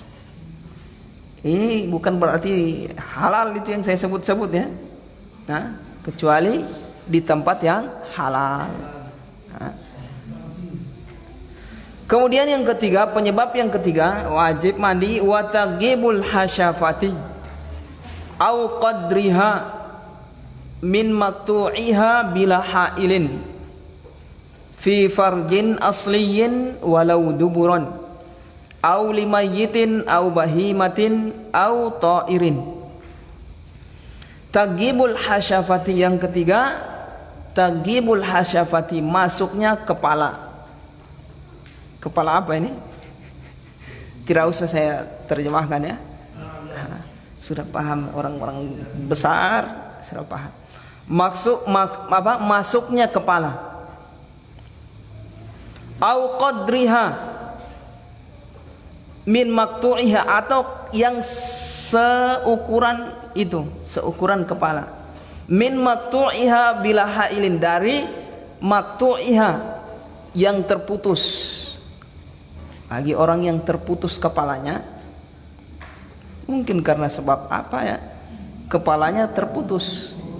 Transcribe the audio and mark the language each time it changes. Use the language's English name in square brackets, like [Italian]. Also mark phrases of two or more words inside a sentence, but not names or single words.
[Indonesian] Ini bukan berarti halal itu yang saya sebut-sebut ya, kecuali di tempat yang halal. Kemudian yang ketiga, penyebab yang ketiga wajib mandi, [Arabic] وتغيب الحشفة أو قدرها من مقطوعها بلا حائل في فرج أصلي ولو دبرا أو لميت أو بهيمة أو طائر. تغيب الحشفة [Indonesian] yang ketiga, [Arabic] تغيب الحشفة, [Indonesian] masuknya kepala. Kepala apa ini? Tidak usah saya terjemahkan ya. Sudah paham orang-orang besar, sudah paham. Masuknya kepala. [Arabic] أو قدرها من مقطوعها, [Indonesian] atau yang seukuran itu, seukuran kepala. [Arabic] من مقطوعها بلا حائل, [Indonesian] dari maqtu'iha yang terputus. Bagi orang yang terputus kepalanya, mungkin karena sebab apa ya, kepalanya terputus.